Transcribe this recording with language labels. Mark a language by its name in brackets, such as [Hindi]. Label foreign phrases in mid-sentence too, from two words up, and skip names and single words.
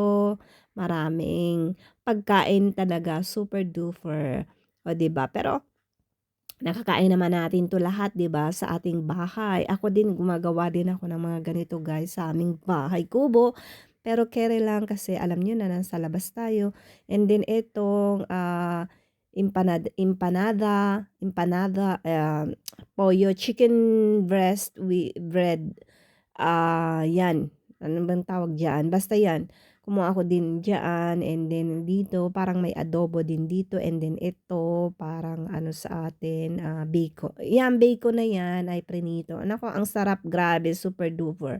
[Filipino] Maraming pagkain talaga, [English] super duper, [Filipino] o 'di ba? Pero nakakain naman natin 'to lahat 'di ba, sa ating bahay. Ako din gumagawa din ako ng mga ganito guys sa aming bahay kubo. Pero kere lang kasi alam niyo na nasa labas tayo. And then itong, [Spanish] empanada, empanada, pollo, [English] chicken breast with bread. [Filipino] 'Yan, ano bang tawag diyan, basta 'yan. Kumuha ako din diyaan [English] and then [Filipino] dito parang may adobo din dito [English] and then [Filipino] ito parang ano sa atin, bacon. 'Yan bacon na 'yan ay prinito. Naku ang sarap grabe [English] super duper.